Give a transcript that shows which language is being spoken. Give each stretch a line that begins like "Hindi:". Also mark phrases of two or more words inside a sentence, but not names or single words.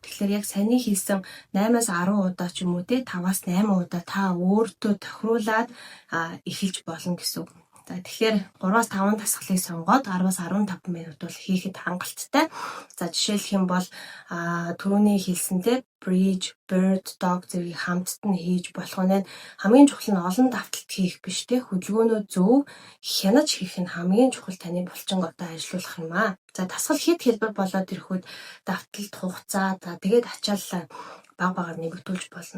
Mongolian: Тэгэхээр яг саний хийсэн 8-аас 10 удаа ч юм уу те 5-аас 8 удаа та өөртөө тохируулаад эхэлж болно гэсэн. За тэгэхээр 3-аас 5 дасгалыг сонгоод 10-аас 15 минут бол хийхэд хангалттай. За жишээлх юм бол түрүүний хэлсэнтэй
English: bridge, bird, dog
Mongolian: зэрэг хамтд нь хийж болох нь хамгийн чухал нь олон давталт хийх биш те хөдөлгөөнөө зөв хянаж хийх нь хамгийн чухал таны булчин одоо ажиллах юм аа. За дасгал хэд хэлбэр болоод ирэхүүд давталт хугацаа тэгээд ачаалал багаар нэмэгдүүлж болно.